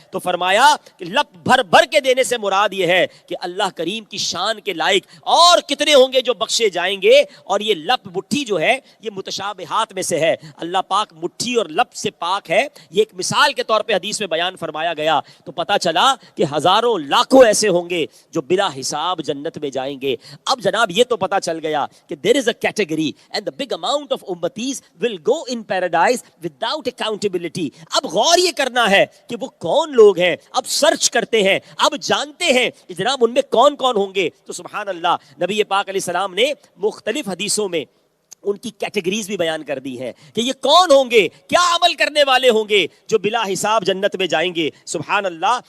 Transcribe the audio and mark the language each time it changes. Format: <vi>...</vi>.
<ur>تو فرمایا کہ لپ بھر بھر کے دینے سے مراد یہ ہے کہ اللہ کریم کی شان کے لائق اور کتنے ہوں گے جو بخشے جائیں گے. اور یہ لپ مٹھی جو ہے یہ متشابہات میں سے ہے. اللہ پاک مٹھی اور لپ سے پاک ہے. یہ ایک مثال کے طور پہ حدیث میں بیان فرمایا گیا. تو پتا چلا کہ ہزاروں لاکھوں ایسے ہوں گے جو بلا حساب جنت میں جائیں گے. اب جناب یہ تو پتا چل گیا کہ</ur> <en>there is a category and the big amount of ummatis will go in paradise without accountability.</en> <ur>اب غور یہ کرنا ہے کہ وہ کون لوگ ہیں. اب سرچ کرتے ہیں, اب جانتے ہیں کہ جناب ان میں کون کون ہوں گے. تو سبحان اللہ, نبی پاک علیہ السلام نے مختلف حدیثوں میں ان کی کیٹیگریز بھی بیان کر دی ہے کہ یہ کون ہوں گے, کیا عمل کرنے والے ہوں گے جو بلا حساب جنت میں جائیں گے. سبحان اللہ.</ur>